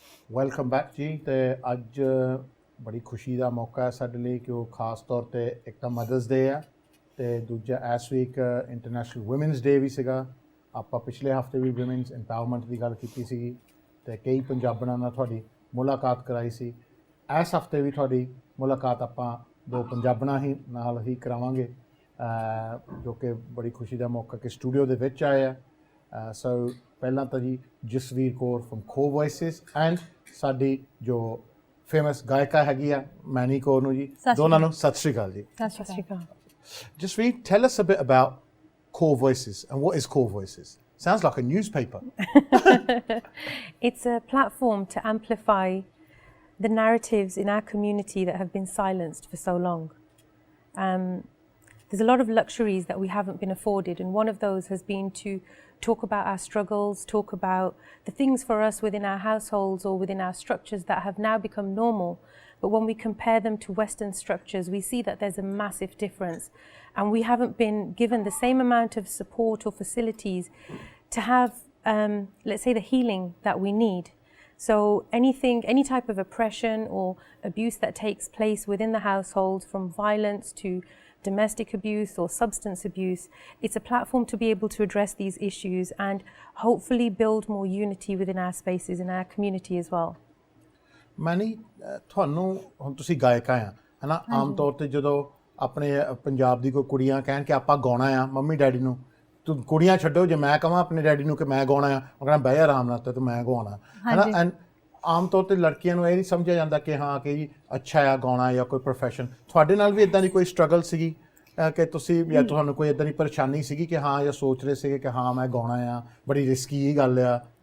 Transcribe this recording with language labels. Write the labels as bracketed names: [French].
[Punjabi] Welcome back ਜੀ ਅਤੇ ਅੱਜ ਬੜੀ ਖੁਸ਼ੀ ਦਾ ਮੌਕਾ ਹੈ ਸਾਡੇ ਲਈ ਕਿ ਉਹ ਖਾਸ ਤੌਰ 'ਤੇ ਇੱਕ ਤਾਂ ਮਦਰਸ ਡੇ ਆ ਅਤੇ ਦੂਜਾ ਇਸ ਵੀਕ ਇੰਟਰਨੈਸ਼ਨਲ ਵੂਮੈਨਸ ਡੇ ਵੀ ਸੀਗਾ ਆਪਾਂ ਪਿਛਲੇ ਹਫ਼ਤੇ ਵੀ ਵੂਮੈਨਸ ਇੰਪਾਵਰਮੈਂਟ ਦੀ ਗੱਲ ਕੀਤੀ ਸੀਗੀ ਅਤੇ ਕਈ ਪੰਜਾਬਣਾਂ ਨਾਲ ਤੁਹਾਡੀ ਮੁਲਾਕਾਤ ਕਰਾਈ ਸੀ ਇਸ ਹਫ਼ਤੇ ਵੀ ਤੁਹਾਡੀ ਮੁਲਾਕਾਤ ਆਪਾਂ 2 ਪੰਜਾਬਣਾਂ ਨਾਲ ਹੀ ਕਰਾਵਾਂਗੇ ਜੋ ਕਿ ਬੜੀ ਖੁਸ਼ੀ ਦਾ ਮੌਕਾ ਕਿ ਸਟੂਡੀਓ ਦੇ ਵਿੱਚ ਆਏ ਆ ਸੋ ਪਹਿਲਾਂ ਤਾਂ ਜੀ ਜਸਵੀਰ ਕੌਰ ਫਰਮ ਖੋ ਵੌਇਸਿਸ ਐਂਡ ਸਾਡੀ ਜੋ ਫੇਮਸ ਗਾਇਕਾ ਹੈਗੀ ਆ ਮੈਨੀ ਕੌਰ ਨੂੰ ਜੀ ਦੋਨਾਂ ਨੂੰ ਸਤਿ ਸ਼੍ਰੀ ਅਕਾਲ ਜੀ ਸਤਿ ਸ਼੍ਰੀ ਅਕਾਲ [English] Jasdeep, tell us a bit about Core Voices, and what is Core Voices? Sounds like a newspaper. It's a platform to amplify the narratives in our community that have been silenced for so long. There's a lot of luxuries that we haven't been afforded, and one of those has been to talk about our struggles, talk about the things for us within our households or within our structures that have now become normal. But when we compare them to Western structures, we see that there's a massive difference. And we haven't been given the same amount of support or facilities to have, let's say, the healing that we need. So any type of oppression or abuse that takes place within the household, from violence to domestic abuse or substance abuse, it's a platform to be able to address these issues and hopefully build more unity within our spaces, in our community as well. [Punjabi] Mani, ਤੁਹਾਨੂੰ ਹੁਣ ਤੁਸੀਂ ਗਾਇਕ ਆ ਹਨਾ ਆਮ ਤੌਰ ਤੇ ਜਦੋਂ ਆਪਣੇ ਪੰਜਾਬ ਦੀ ਕੋਈ ਕੁੜੀਆਂ ਕਹਿਣ ਕਿ ਆਪਾਂ ਗਾਉਣਾ ਆ ਮੰਮੀ ਡੈਡੀ ਨੂੰ ਤੂੰ ਕੁੜੀਆਂ ਛੱਡੋ ਜੇ ਮੈਂ ਕਹਾਂ ਆਪਣੇ ਡੈਡੀ ਨੂੰ ਕਿ ਮੈਂ ਗਾਉਣਾ ਆ ਉਹ ਕਹਿੰਦਾ ਬਹਿ ਆਰਾਮ ਨਾਲ ਤੇ ਮੈਂ ਗਾਉਣਾ ਹਨਾ ਐਂਡ ਆਮ ਤੌਰ ਤੇ ਲੜਕੀਆਂ ਨੂੰ ਇਹ ਨਹੀਂ ਸਮਝਿਆ ਜਾਂਦਾ ਕਿ ਹਾਂ ਕਿ ਜੀ ਅੱਛਾ ਆ ਗਾਉਣਾ ਜਾਂ ਕੋਈ ਪ੍ਰੋਫੈਸ਼ਨ ਤੁਹਾਡੇ ਨਾਲ ਵੀ ਇਦਾਂ ਦੀ ਕੋਈ ਸਟਰਗਲ ਸੀਗੀ ਕਿ ਤੁਸੀਂ ਜਾਂ ਤੁਹਾਨੂੰ ਕੋਈ ਇਦਾਂ ਦੀ ਪਰੇਸ਼ਾਨੀ ਸੀਗੀ ਕਿ ਹਾਂ ਜਾਂ ਸੋਚ ਰਹੇ ਸੀਗੇ ਕਿ ਹਾਂ ਮੈਂ ਗਾਉਣਾ ਆ ਬੜੀ ਰਿਸਕੀ ਗੱਲ ਆ